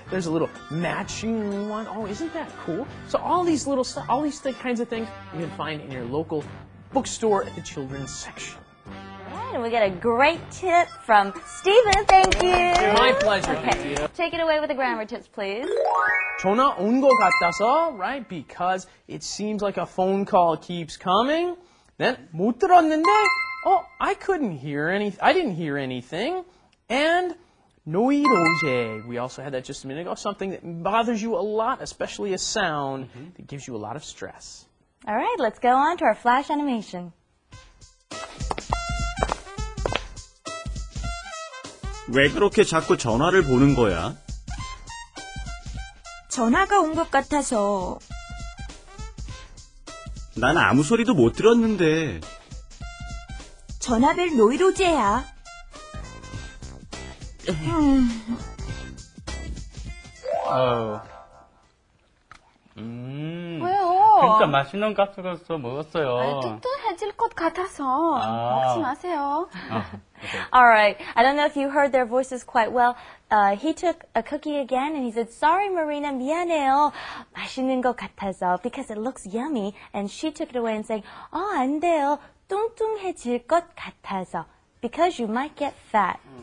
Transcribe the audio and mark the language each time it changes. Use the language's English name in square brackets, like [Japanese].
[English] There's a little matching one. Oh, isn't that cool? So all these little stuff, all these kinds of things you can find in your local bookstore at the children's section. And we get a great tip from Steven. Thank you. My pleasure. Okay. Take it away with the grammar tips, please. [Korean] 전화 온 것 같아서, right? [English] Because it seems like a phone call keeps coming. Then [Korean] 못 들었는데, [English] I didn't hear anything. And 노이로제. We also had that just a minute ago. Something that bothers you a lot, especially a sound that gives you a lot of stress. All right, let's go on to our flash animation. [Korean] 왜 그렇게 자꾸 전화를 보는 거야? 전화가 온 것 같아서. 난 아무 소리도 못 들었는데. 전화벨 노이로제야. 왜요? 진짜 맛있는 깍두기였어 먹었어요. 뚱뚱해질 것 같아서 먹지 마세요. [English] All right. I don't know if you heard their voices quite well. He took a cookie again and he said, "Sorry, Marina, [Korean] 미안해요. 맛있는 것 같아서," [English] because it looks yummy. And she took it away and saying, [Korean] 안 돼요. 뚱뚱해질 것 같아서, [English] because you might get fat.